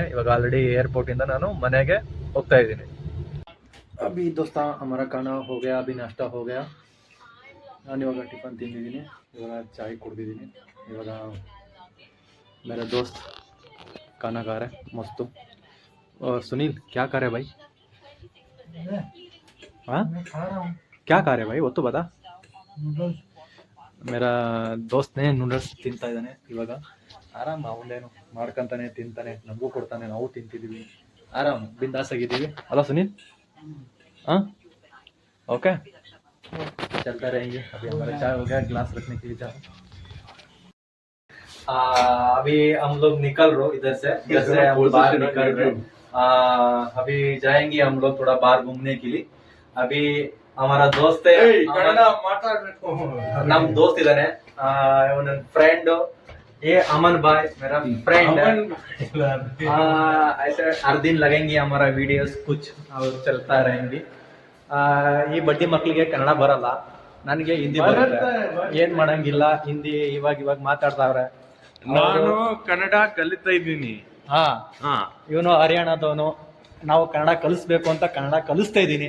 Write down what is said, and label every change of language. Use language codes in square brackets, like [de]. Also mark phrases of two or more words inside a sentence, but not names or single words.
[kn] ಇವಾಗ ಆಲ್ರೆಡಿ ಏರ್ಪೋರ್ಟ್ ಇಂದ ನಾನು ಮನೆಗೆ ಹೋಗ್ತಾ ಇದ್ದೀನಿ. [hi] अभी दोस्त हमारा खाना हो गया, अभी नाश्ता हो गया. [kn] ನಾನು ಇವಾಗ ಟಿಫನ್ ತಿಂದಿದ್ದೀನಿ, ಇವಾಗ ಚಾಯ್ ಕುಡ್ದಿದ್ದೀನಿ. [hi] ಇವಾಗ मेरा दोस्त खाना खा रहा है ಮಸ್ತು. सुनील क्या खा रहे भाई? हाँ क्या खा रहे भाई वो तो बता. मेरा दोस्त ने [kn] ನೂಡಲ್ಸ್ ತಿಂತಾ ಇದ್ದಾನೆ ಇವಾಗ. ಆರಾಮ, ಅವನೇನು ಮಾಡ್ಕೊಂತಾನೆ ತಿಂತಾನೆ, ನಮಗೂ ಕೊಡ್ತಾನೆ, ನಾವು ತಿಂತಿದ್ದೀವಿ. ಆರಾಮ್ ಬಿಂದಾಸ್ ಆಗಿದ್ದೀವಿ ಅಲ್ಲ ಸುನೀಲ್? [hi] हाँ ओके, चलता रहेंगे. अभी हमारा चाय हो गया, ग्लास रखने के लिए जाओ. अभी हम लोग निकल रहे इधर से हम बाहर निकल रहे. अभी जाएंगे हम लोग थोड़ा बाहर घूमने के लिए. अभी हमारा दोस्त है, नम दोस्त इधर है, [kn] ನನ್ನ ಫ್ರೆಂಡ್ [hi] अमन भाई मेरा फ्रेंड है. ऐसे हर दिन लगेंगे हमारा वीडियोस कुछ और चलता रहेंगे. [kn] ಈ ಬಡ್ಡಿ ಮಕ್ಕಳಿಗೆ ಕನ್ನಡ ಬರಲ್ಲ, ನನಗೆ ಹಿಂದಿ ಬರುತ್ತೆ. ಏನ್ ಮಾಡಂಗಿಲ್ಲ, ಹಿಂದಿ ಇವಾಗ ಮಾತಾಡ್ತಾವ್ರೆ. ನಾನು ಕನ್ನಡ ಕಲಿತಾ ಇದ್ದೀನಿ. ಇವನು ಹರಿಯಾಣದವನು. ನಾವು ಕನ್ನಡ ಕಲಿಸ್ಬೇಕು ಅಂತ ಕನ್ನಡ ಕಲಿಸ್ತಾ ಇದ್ದೀನಿ.